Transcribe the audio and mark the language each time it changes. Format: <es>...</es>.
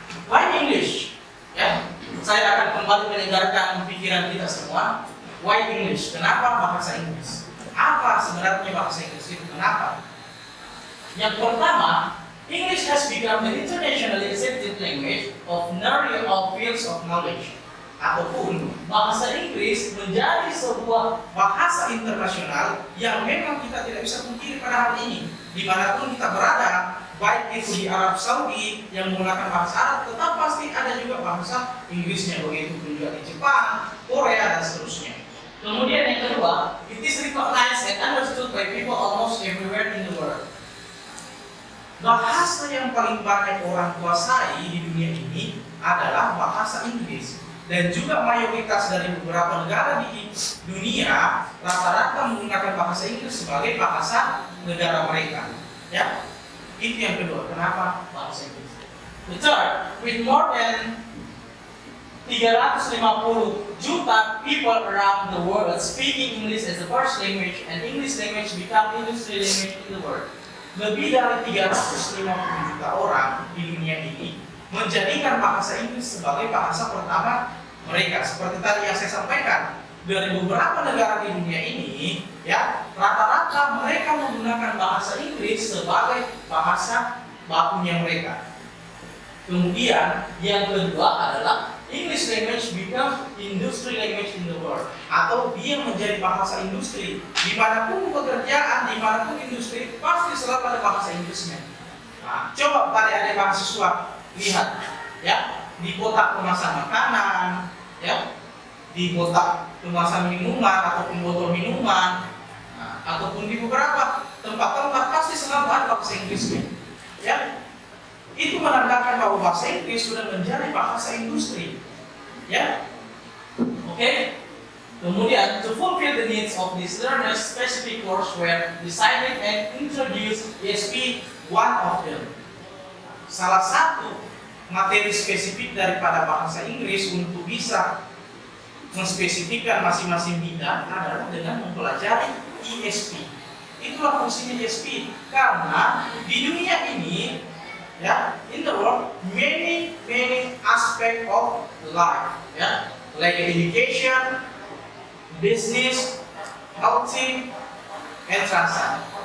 <en>Why English?</en> <id>Ya, saya akan kembali menyegarkan pikiran kita semua. Why English? Kenapa bahasa Inggris? Apa sebenarnya bahasa Inggris itu? Kenapa? Yang pertama,</id> <en>English has become the internationally accepted language of nearly all fields of knowledge.</en> <id>Ataupun bahasa Inggris menjadi sebuah bahasa internasional yang memang kita tidak bisa pungkiri pada hari ini. Dimanapun kita berada, baik itu di Arab Saudi yang menggunakan bahasa Arab, tetap pasti ada juga bahasa Inggrisnya. Begitu pun juga di Jepang, Korea, dan seterusnya. Kemudian yang kedua,</id> <en>it is recognized and understood by people almost everywhere in the world.</en> <id>Bahasa yang paling banyak orang kuasai di dunia ini adalah bahasa Inggris. Dan juga mayoritas dari beberapa negara di dunia rata-rata menggunakan bahasa Inggris sebagai bahasa negara mereka. Ya, itu yang kedua. Kenapa bahasa Inggris?</id> <en>The third, with more than 350 juta people around the world speaking English as the first language, and English language become industry language in the world.</en> <id>Lebih dari 350 juta orang di dunia ini menjadikan bahasa Inggris sebagai bahasa pertama mereka. Seperti tadi yang saya sampaikan, dari beberapa negara di dunia ini, ya, rata-rata mereka menggunakan bahasa Inggris sebagai bahasa bakunya mereka. Kemudian yang kedua adalah</id> <en>English language become industry language in the world,</en> <id>atau dia menjadi bahasa industri. Dimanapun pekerjaan, dimanapun industri, pasti selalu ada bahasa Inggrisnya. Nah, coba adik-adik mahasiswa lihat, ya, di kotak kemasan makanan, ya, di kotak kemasan minuman ataupun botol minuman, nah, ataupun di beberapa tempat-tempat pasti selalu ada bahasa Inggrisnya, ya. Itu menandakan bahwa bahasa Inggris sudah menjadi bahasa industri, ya. Oke.</id> <en>Kemudian, to fulfill the needs of these learners, specific courseware decided and introduced ESP one of them.</en> <id>Salah satu materi spesifik daripada bahasa Inggris untuk bisa menspesifikkan masing-masing bidang adalah dengan mempelajari ESP. Itulah fungsinya ESP, karena di dunia ini, ya,</id> <en>in the world, many aspect of life, ya, like education, business, healthy, and transaction.</en>